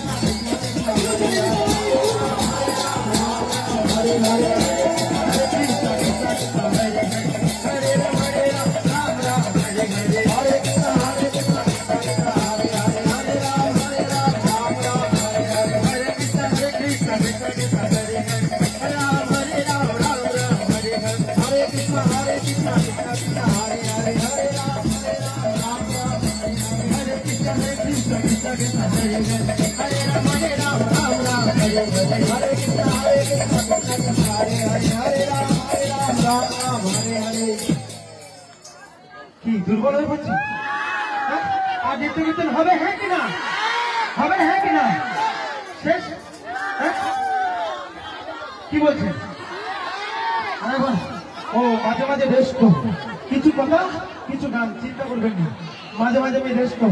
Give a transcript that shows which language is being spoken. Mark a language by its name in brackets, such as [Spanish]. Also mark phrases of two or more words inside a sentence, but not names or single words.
[Bangla] Krishna Hare Hare Hare Krishna Krishna Krishna Hare Hare Hare Ram Ram Hare Hare Hare Krishna Hare Krishna Krishna Krishna Hare Hare Hare Ram Ram Hare Hare Hare Krishna Krishna Krishna Hare Hare Hare Ram Ram Hare Hare Hare Krishna Hare Krishna Krishna Krishna Hare Hare Hare Ram Hare Krishna Krishna Krishna Hare Hare Hare Ram Hare Krishna Hare Krishna Krishna Hare Hare Ram Hare কি দুর্বল হয়ে পড়ছি? আর নিত্য কীর্তন হবে হ্যাঁ কিনা? হবে হ্যাঁ কিনা? শেষ? কি বলছেন? ও মাঝে মাঝে রেস্ট করবো, কিছু কথা কিছু গান, চিন্তা করবেন না, মাঝে মাঝে আমি রেস্ট করবো।